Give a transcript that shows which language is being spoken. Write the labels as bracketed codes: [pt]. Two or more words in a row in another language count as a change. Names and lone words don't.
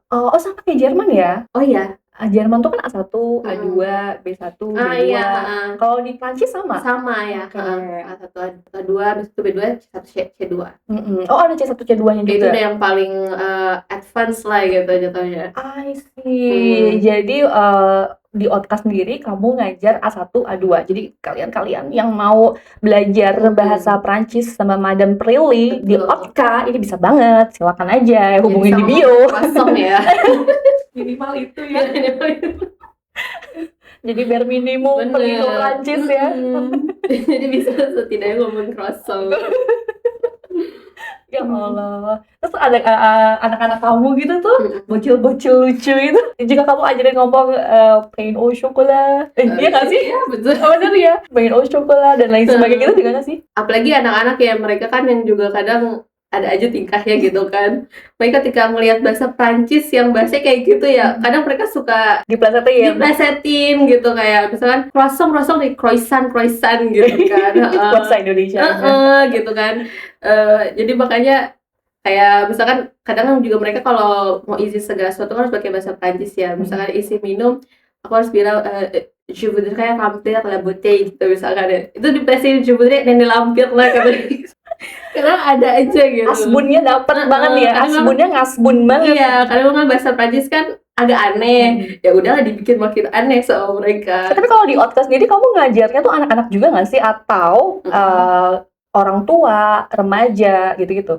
[id] Oh, sama kayak Jerman ya? Oh iya? Jerman tuh kan A1, A2, B1, B2. Iya, Kalau di Prancis sama? Sama ya, A1 A2, habis itu B2, C1 C2. Oh ada C1 C2-nya juga? Itu udah yang paling advance lah gitu jatuhnya. [en] I see. [id] Jadi di OTK sendiri kamu ngajar A1, A2. Jadi kalian-kalian yang mau belajar bahasa Prancis sama Madam Prilly di OTK ini bisa banget. Silakan aja hubungin di bio. Kosong ya. Minimal itu ya. Jadi biar minimum pergi ke Prancis ya. Jadi bisa setidaknya ngomong croissant. Ya Allah. Terus ada anak-anak kamu gitu tuh, bocil-bocil lucu itu. Jika kamu ajarin ngomong [fr] pain au chocolat. [id] Iya nggak sih? Iya, betul. Bener ya? [fr] Pain au chocolat [id] dan lain sebagainya gitu juga nggak sih? Apalagi anak-anak ya mereka kan yang juga kadang ada aja tingkahnya gitu kan. Mereka ketika melihat bahasa Prancis yang bahasa kayak gitu ya, kadang mereka suka diplesetin gitu kayak misalkan croissant di croissant gitu kan. Bahasa Indonesia. Gitu kan. Jadi makanya kayak misalkan kadang juga mereka kalau mau isi segala sesuatu harus pakai bahasa Prancis ya. Misalkan isi minum, aku harus bilang [fr] je voudrais remplir la bouteille [id] gitu misalkan. Itu diplesetin [fr] je voudrais [id] dan dilampir lah katanya. Karena ada aja gitu. Asbunnya dapat banget ya. Asbunnya ngasbun banget. Iya, karena memang bahasa Prancis kan agak aneh. Ya udahlah dibikin makin aneh sama mereka. Tapi kalau di OTK sendiri kamu ngajarnya tuh anak-anak juga nggak sih atau orang tua, remaja gitu-gitu?